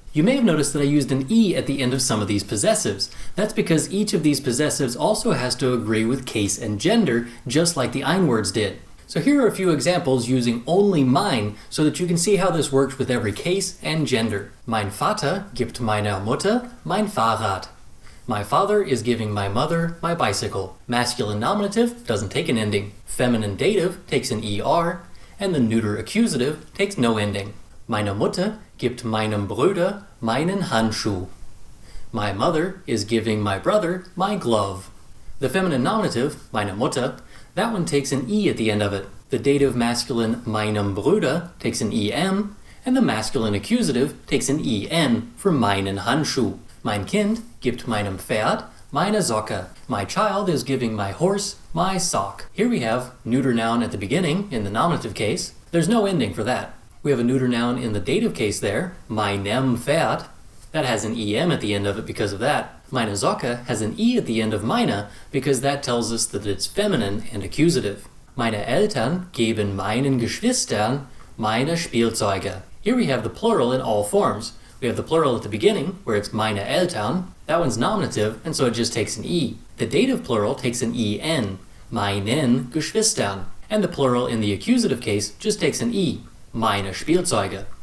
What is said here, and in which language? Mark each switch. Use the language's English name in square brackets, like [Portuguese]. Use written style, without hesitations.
[English] You may have noticed that I used an E at the end of some of these possessives. That's because each of these possessives also has to agree with case and gender, just like the ein words did. So here are a few examples using only mein, so that you can see how this works with every case and gender. [German] Mein Vater gibt meiner Mutter mein Fahrrad. [English] My father is giving my mother my bicycle. Masculine nominative doesn't take an ending. Feminine dative takes an ER, and the neuter accusative takes no ending. [German] Meine Mutter gibt meinem Bruder meinen Handschuh. [English] My mother is giving my brother my glove. The feminine nominative, [German] meine Mutter, [English] that one takes an E at the end of it. The dative masculine [German] meinem Bruder [English] takes an EM, and the masculine accusative takes an EN for [German] meinen Handschuh. Mein Kind gibt meinem Pferd meine Socke. [English] My child is giving my horse my sock. Here we have neuter noun at the beginning in the nominative case. There's no ending for that. We have a neuter noun in the dative case there, [German] meinem Pferd. [English] That has an EM at the end of it because of that. [German] Meine Socke [English] has an E at the end of meine because that tells us that it's feminine and accusative. [German] Meine Eltern geben meinen Geschwistern meine Spielzeuge. [English] Here we have the plural in all forms. We have the plural at the beginning, where it's [German] meine Eltern. [English] That one's nominative, and so it just takes an E. The dative plural takes an EN, [German] meinen Geschwistern. [English] And the plural in the accusative case just takes an E, [German] meine Spielzeuge.